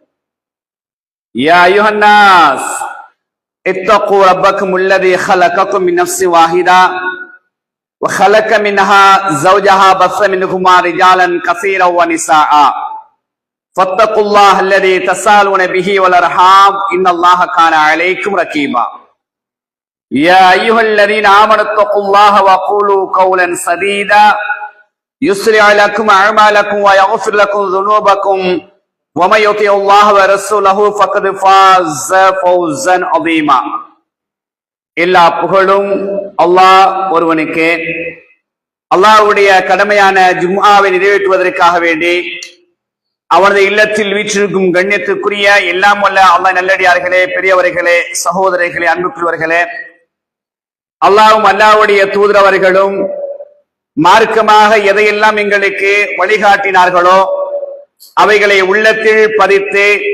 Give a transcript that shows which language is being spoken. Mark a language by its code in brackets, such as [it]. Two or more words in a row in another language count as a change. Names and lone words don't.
[ar] يا أيها الناس اتقوا ربكم الذي خلقكم من نفس واحدة وخلق منها زوجها بث منهما رجالا كثيرا ونساء فاتقوا الله الذي تسالون به والأرحام إن الله كان عليكم رقيبا يا أيها الذين آمنوا اتقوا الله وقولوا قولا سديدا يصلح لكم أعمالكم ويغفر لكم ذنوبكم ومن يطع الله ورسوله فقد فاز فوزا عظيما [ta] எல்லா புகழும் அல்லாஹ் ஒருவனுக்கே. அல்லாஹ்வுடைய கடமையான ஜும்ஆவை நிறைவேற்றுவதற்காக வேண்டி அவனது இல்லத்தில் வீற்றிருக்கும் கண்ணியத்துக்குரிய எல்லாம் வல்ல அல்லாஹ் நல்லடியார்களே, பெரியவர்களே, சகோதரர்களே, அன்புக்குரியவர்களே, அல்லாஹ்வும் அல்லாஹ்வுடைய தூதரவர்களும் மார்க்கமாக எதையெல்லாம் எங்களுக்கு வழிகாட்டினார்களோ அவைகளை உள்ளத்தில் பதித்து